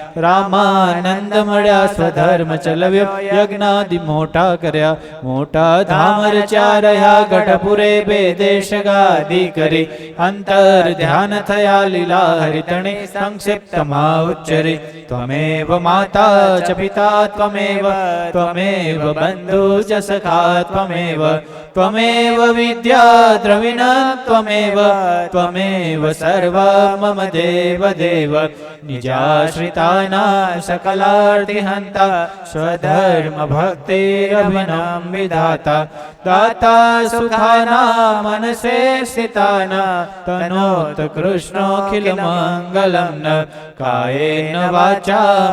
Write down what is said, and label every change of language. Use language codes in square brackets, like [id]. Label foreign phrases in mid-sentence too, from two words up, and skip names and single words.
[gu] રામાનંદ મળ્યા સ્વધર્મ ચલવ્યો યજ્ઞાદિ મોટા કર્યા મોટા ધામ રચ્યા રહ્યા ગઢપુરે બે દેશ ગાદી કરી અંતર ધ્યાન થયા લીલા હરિતણી સંક્ષિપ્તમાં ઉચ્ચરી [sa] ત્વમેવ માતા ચ પિતા ત્વમેવ ત્વમેવ બંધુ ચ સખા ત્વમેવ त्वमेव विद्या द्रविण त्वमेव त्वमेव सर्व मम देव देव निजाश्रितानां सकलार्तिहन्ता स्वधर्म भक्तिरभिनं विधाता दाता सुखानां मनसे स्थितानां तनोत कृष्णोऽखिल मङ्गलं न कायेन वाचा